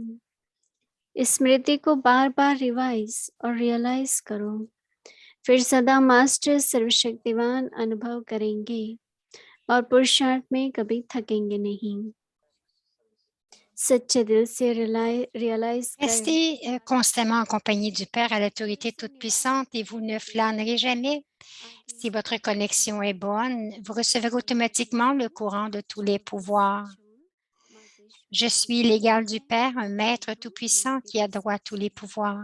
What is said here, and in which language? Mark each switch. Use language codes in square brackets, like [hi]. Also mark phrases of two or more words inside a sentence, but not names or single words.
[hi] स्मृति को बार बार रिवाइज और रियलाइज करो, फिर सदा मास्टर सर्वशक्तिवान अनुभव करेंगे और पुरुषार्थ में कभी थकेंगे नहीं। सच्चे दिल से रियलाइज कर [fr] Restez constamment accompagné du Père à l'autorité toute-puissante et vous ne flânerez jamais. Si votre connexion est bonne, vous recevrez automatiquement le courant de tous les pouvoirs. Je suis l'égal du Père, un maître tout-puissant qui a droit à tous les pouvoirs.